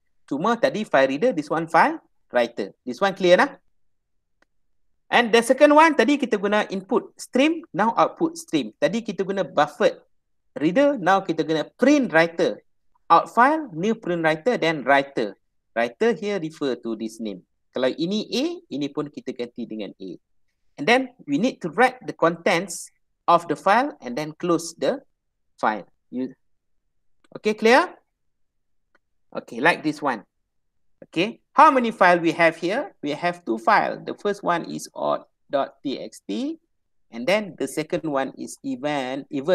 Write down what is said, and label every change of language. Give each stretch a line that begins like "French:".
Malay: Cuma tadi file reader,
English: this one
Malay: file writer.
English: This one clear nah? And the second one,
Malay: tadi kita guna
English: input stream, now output stream.
Malay: Tadi kita guna buffered reader, now kita guna print writer.
English: Out file, new print writer, then writer. Writer here refer to this name.
Malay: Kalau ini A, ini pun kita ganti dengan A.
English: And then we need to write the contents of the file and then close the file. Okay, clear? Okay, like this one. Okay, how many files we have here? We have 2 files. The first one is odd.txt and then the second one is event.txt.